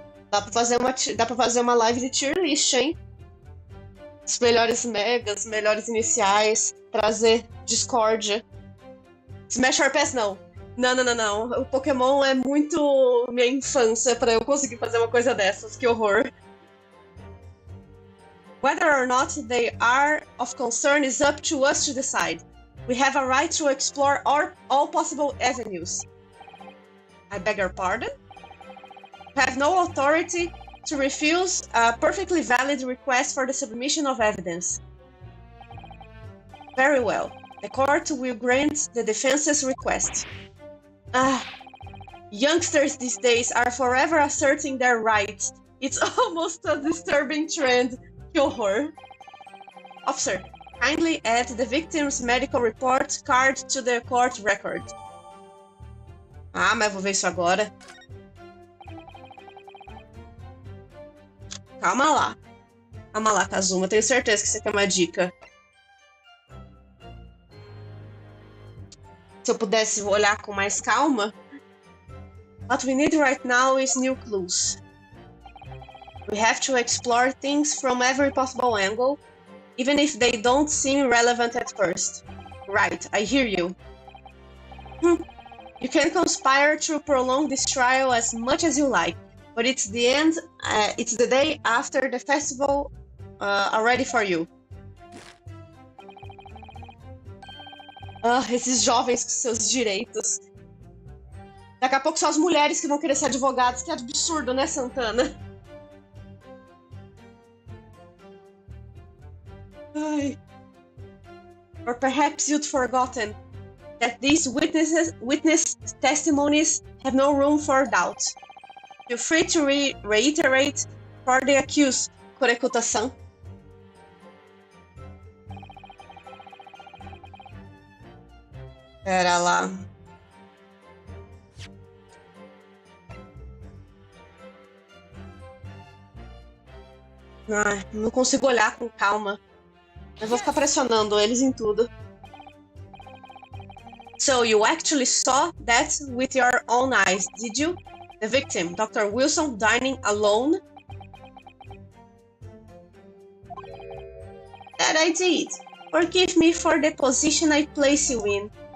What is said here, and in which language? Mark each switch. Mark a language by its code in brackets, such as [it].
[pt] Dá pra fazer uma live de tier list, hein? Os melhores megas, melhores iniciais, trazer Discord. Smash RPS não. Não. O Pokémon é muito minha infância pra eu conseguir fazer uma coisa dessas. Que horror. [en] Whether or not they are of concern is up to us to decide. We have a right to explore all possible avenues. I beg your pardon? Have no authority to refuse a perfectly valid request for the submission of evidence. Very well. The court will grant the defense's request. Youngsters these days are forever asserting their rights. It's almost a disturbing trend. [pt] Que horror. [en] Officer, kindly add the victim's medical report card to the court record. [pt] Mas vou ver isso agora. Calma lá, Kazuma. Tenho certeza que você quer uma dica. Se eu pudesse olhar com mais calma. [en] What we need right now is new clues. We have to explore things from every possible angle, even if they don't seem relevant at first. Right, I hear you. You can conspire to prolong this trial as much as you like. But it's the day after the festival already for you. [pt] Esses jovens com seus direitos. Daqui a pouco são as mulheres que vão querer ser advogadas. Que absurdo, né, Santana? Ai. [en] Or perhaps you'd forgotten that these witness testimonies have no room for doubt. Feel free to reiterate for the accused, Korekuta-san. [pt] Pera lá. Não consigo olhar com calma. Eu vou ficar pressionando eles em tudo. [en] So you actually saw that with your own eyes, did you? The victim, Dr. Wilson, dining alone? That I did. Forgive me for the position I place you in.